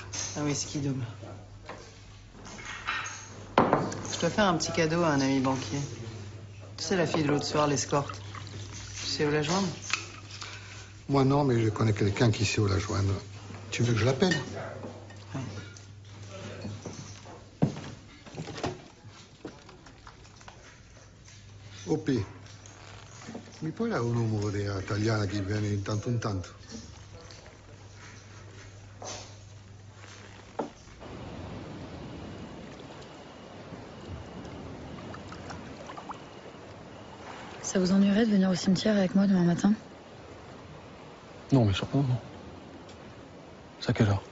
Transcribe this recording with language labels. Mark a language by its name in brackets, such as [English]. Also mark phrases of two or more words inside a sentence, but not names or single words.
[French] Un whisky double. Je dois faire un petit cadeau à un ami banquier. Tu sais, la fille de l'autre soir, l'escorte. Tu sais où la joindre? Moi non, mais je connais quelqu'un qui sait où la joindre. Tu veux que je l'appelle? Ouais. OP. [Italian] Mi puoi dare un numero di italiana che viene in tanto in tanto? [French] Ça vous ennuierait de venir au cimetière avec moi demain matin? Non, mais surtout, non. C'est à quelle heure?